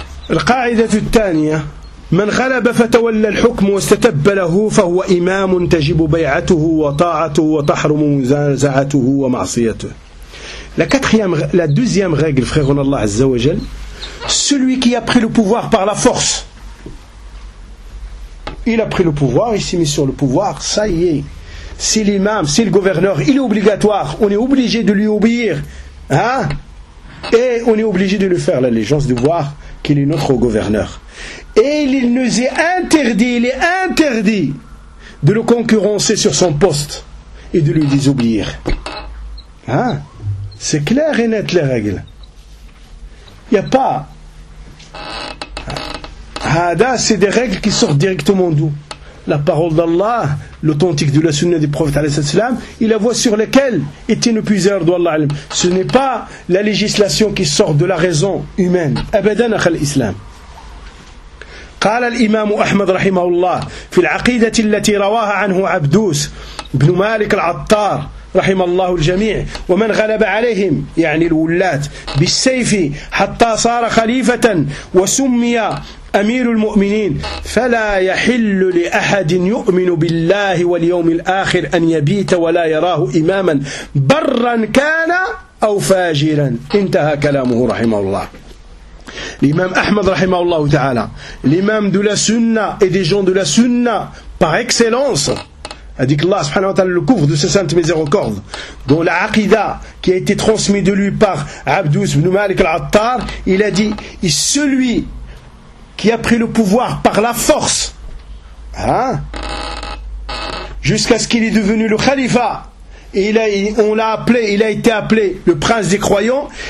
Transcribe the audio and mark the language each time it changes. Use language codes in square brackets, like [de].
[ar] القاعدة الثانية من غلب فتولى الحكم واستتب له فهو إمام تجب بيعته وطاعته وتحرم منزعته ومعصيته. [fr] La deuxième règle, frère en Allah Azza wa Jal, celui qui a pris le pouvoir par la force. Il a pris le pouvoir, il s'est mis sur le pouvoir, ça y est. C'est l'imam, c'est le gouverneur, il est obligatoire, on est obligé de lui obéir. Hein? Et on est obligé de lui faire l'allégeance, de voir qu'il est notre gouverneur. Et il nous est interdit, il est interdit de le concurrencer sur son poste et de lui désobéir. Hein? C'est clair et net les règles. Il n'y a pas. Hada, c'est des règles qui sortent directement d'où? La parole d'Allah, l'authentique de la sunna du prophète alayhi salam, et la voie sur laquelle était le puiseur d'Allah. Ce n'est pas la législation qui sort de la raison humaine. [ar] Abadan akhal islam. قال الإمام أحمد رحمه الله في العقيدة التي رواها عنه عبدوس بن مالك العطار رحم الله الجميع ومن غلب عليهم يعني الولاة بالسيف حتى صار خليفة وسمي أمير المؤمنين، فلا يحل لأحد يؤمن بالله واليوم الآخر أن يبيت ولا يراه إماما برا كان أو فاجرا. انتهى كلامه رحمه الله. [fr] L'imam Ahmad rahimahullah ta'ala, l'imam de la sunna et des gens de la sunna par excellence, a dit qu'Allah subhanahu wa ta'ala le couvre de ses saintes miséricordes, dont la aqida qui a été transmise de lui par Abdus ibn Malik al-Attar, il a dit, celui qui a pris le pouvoir par la force, hein, jusqu'à ce qu'il est devenu le khalifa, Il a été appelé le prince des croyants.